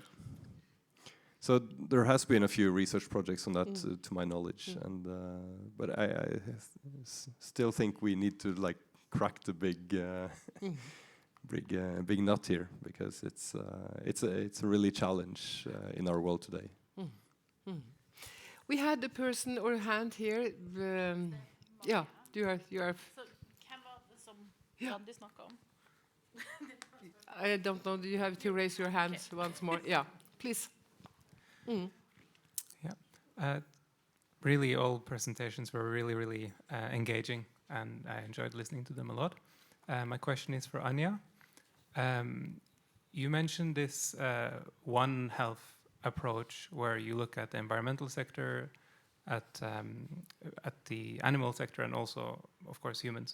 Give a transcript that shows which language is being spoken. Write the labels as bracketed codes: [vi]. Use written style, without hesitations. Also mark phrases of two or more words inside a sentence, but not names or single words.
[en] So there has been a few research projects on that, to my knowledge, and but I still think we need to like crack the big nut here, because it's a really challenge in our world today. We had a person or a hand here. Yeah, you are. [no] Så hvem var det som Randi snakket om? [en] I don't know. You have to raise your hands once more. Yeah, please. Yeah. Really, all presentations were really engaging, and I enjoyed listening to them a lot. My question is for Anja. You mentioned this One Health approach where you look at the environmental sector, at the animal sector, and also, of course, humans.